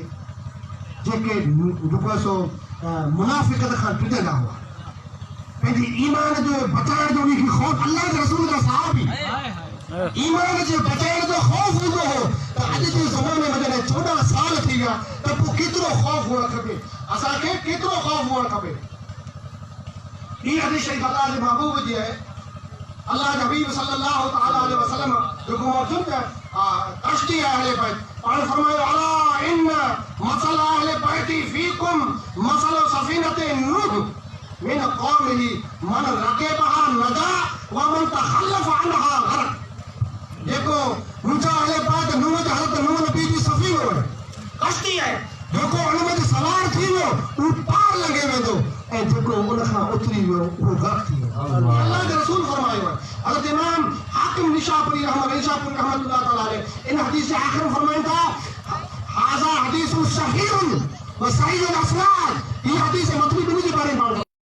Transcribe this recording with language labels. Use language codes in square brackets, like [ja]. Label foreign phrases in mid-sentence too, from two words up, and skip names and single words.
[sd] जेको सो मुनाफ़िक़त खां टिजंदा हुआ पंहिंजे ईमान जो बचाइण जो उनखे ख़ौफ़ अल्लाह जे रसूल जा सहाबी ईमान जे बचाइण जो ख़ौफ़ हूंदो हो त अॼु जे ज़माने में जॾहिं 14 साल थी विया त पोइ केतिरो ख़ौफ़ हुअणु खपे असांखे केतिरो ख़ौफ़ हुअणु खपे ही हदीस शरीफ अल्लाह जे महबूब जी आहे अल्लाह जे हबीब [ar] صلى الله تعالى عليه وسلم [sd] जेको मौजूद है कश्ती अहले बैत [ar] पाण फरमायो ألا إن مثل أهل بيتي فيكم مثل سفينة نوح من قومه من ركبها نجا ومن تخلف عنها غرق [sd] जेको मुंहिंजा अहले बैत नूह जे हज़रत नूह नबी जी सफ़ीनो आहे कश्ती आहे जेको उन में सवार थी वियो उहो पार लॻे वेंदो ऐं जेको उन खां उतरी वियो उहो गर्क थी वियो अल्लाह जे रसूल फरमायो आहे हज़रत इमाम हाकिम निशापुरी [ar] رحمة الله تعالى عليه [sd] इन हदीस जे आख़िर में फरमाइनि था [ar] هذا حديث صحيح و صحيح إسناد [sd] ही हदीस मतलब इन जे बारे में